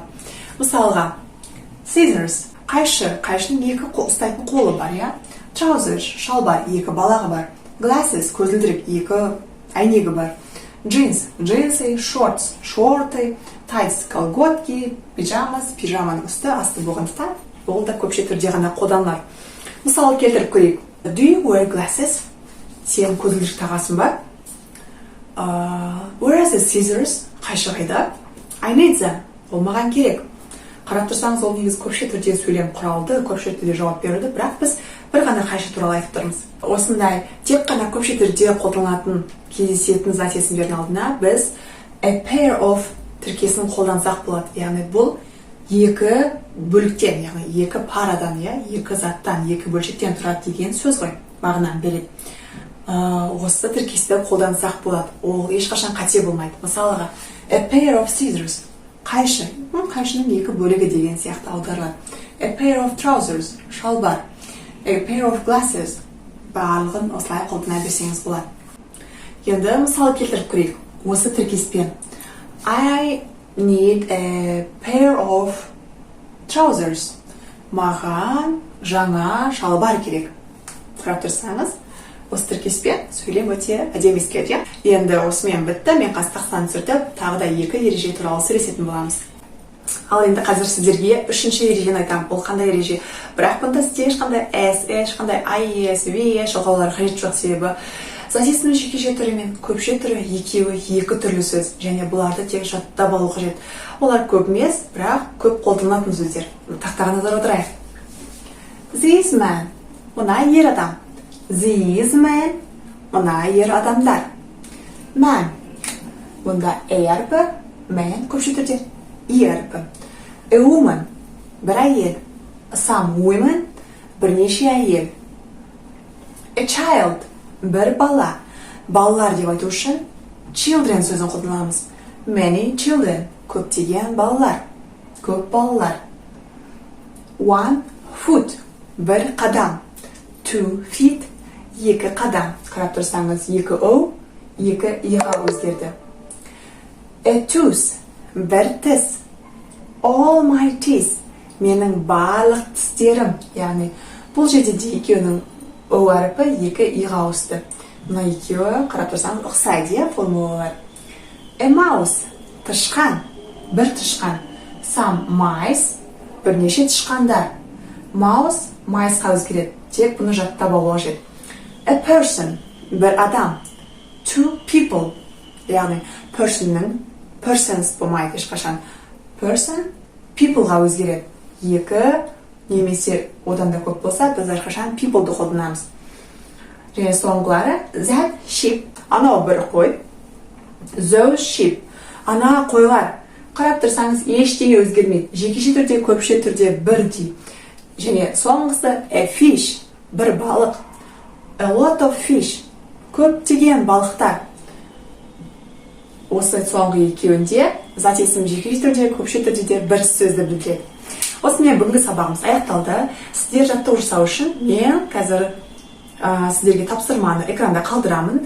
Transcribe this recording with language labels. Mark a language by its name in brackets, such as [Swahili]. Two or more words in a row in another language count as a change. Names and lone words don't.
[Kazakh] Мысалға, scissors, қайшы, қайшының екі ұстайтын қолы бар, Trousers, шалбар, екі балағы бар. Glasses, көзілдірік, екі әйнегі бар. Jeans, джинсы, shorts, шорты. Tights, колготки. Pyjamas, пижаманың үсті, асты болғандықтан, бұл да көпше түрде ғана қолданылады. Мысалы келтіріп көрейік. [English] Do you wear glasses? [Kazakh] Сен көзілдірік тағасың ба? [English] Where are the scissors? [Kazakh] Қайшы қайда? [English] I need them. [Kazakh] Ол маған керек. Қарап тұрсаңыз, ол негіз көпше түрде сөйлем құралды, көпше түрде жауап беруді, бірақ біз бір ғана қайшы туралы айтып тұрмыз. Осындай тек қана көпше түрде қолданылатын кездесетін зат-есімдердің алдына біз [English] a pair of [Kazakh] тіркесін қолдансақ болады. Яғни бұл екі бөліктен, яғни екі парадан, екі заттан, екі бөлшектен тұрады деген сөз ғой, мағынаны береді. Осы тіркесті қолдансақ болады. Ол ешқашан қате болмайды. Мысалға, [English] a pair of scissors, [Kazakh] қайшы, қайшының екі бөлігі деген сияқты аударылады. [English] A pair of trousers, шалбар. A pair of glasses, [Kazakh] барлығын осылай қолдана берсеңіз болады. Енді мысал келтіріп көрейік. осы тіркеспен. [English] I need a pair of trousers. [Kazakh] Маған жаңа шалбар керек. Қарап тұрсаңыз, осы тіркеспен сөйлем өте әдемі естіледі. Енді осымен бітті. Мен қастықтан түсіртіп, тағы да 2 ереже туралы сөйлесетін боламыз. Ал енді қазір сіздерге 3-ші ережені айтамын. Ол қандай ереже? Бірақ бұнда сізде ешқандай S, ешқандай IS, VS шоқаулар қажет жоқ, себебі затестің жекеше түрі мен көпше түрі екеуі 2 түрлі сөз, және бұларды тек жаттап алу қажет. Олар көп емес, бірақ көп қолданылатын сөздер. Тақтаға назар аударайық. [English] This man, [Kazakh] мына ер адам. [English] These men, [Kazakh] мына ер адамдар. Man, бұнда әрпі, man көпше түрде әрпі. [English] A woman, [Kazakh] бір әйел. [English] Some women, [Kazakh] бірнеше әйел. [English] A child, [Kazakh] бір бала. Балалар деп айту үшін children сөзін қолданамыз. [English] Many children, [Kazakh] көптеген балалар. Көп балалар. [English] One foot, [Kazakh] бір қадам. 2 feet, 2 қадам. Қарап тұрсаңыз, 2 O, 2 иға өзгерді. [English] A tooth, [Kazakh] бір тіс. [English] All my teeth, [Kazakh] менің барлық тістерім. Яғни, бұл жерде де екеуінің O әріпі 2 иға ауысты. Мына екеуі қарап тұрсаңыз ұқсайды, формулалар. [English] A mouse, [Kazakh] тышқан, бір тышқан. [English] Some mice, [Kazakh] бірнеше тышқандар. Mouse, miceға өзгереді. Тек бұны жаттап алу қажет. [English] A person, [Kazakh] бір адам. 2 people, яғни personның persons болмайды ешқашан. Person, peopleға өзгереді. 2 немесе одан да көп болса, біз әрқашан people'ды қолданамыз. Және соңғылары [English] that sheep, [Kazakh] анау бір қой. [English] Those sheep, [Kazakh] ана қойлар. Қарап тұрсаңыз, ештеңе өзгермейді. Жекеше түрде, көпше түрде бірдей. Және соңғысы [English] a fish, [Kazakh] бір балық. [English] A lot of fish, [Kazakh] көптеген балықтар. Осы соңғы екеуінде зат есім жекеше түрде, көпше түрде де бір сөзді білдіреді. Осымен бүгінгі сабағымыз аяқталды. Сіздер жаттығу жасау үшін мен қазір сіздерге тапсырманы экранда қалдырамын.